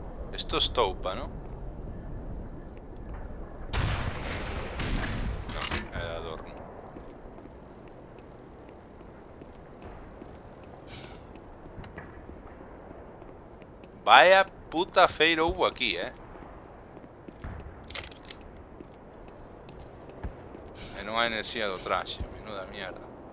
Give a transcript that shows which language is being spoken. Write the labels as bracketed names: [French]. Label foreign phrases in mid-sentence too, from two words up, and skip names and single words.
[Spanish] Esto es Toupa, ¿no? No, es adorno. Vaya puta feira hubo aquí, [Galician] E non hai enerxía do traxe, [Spanish] menuda mierda.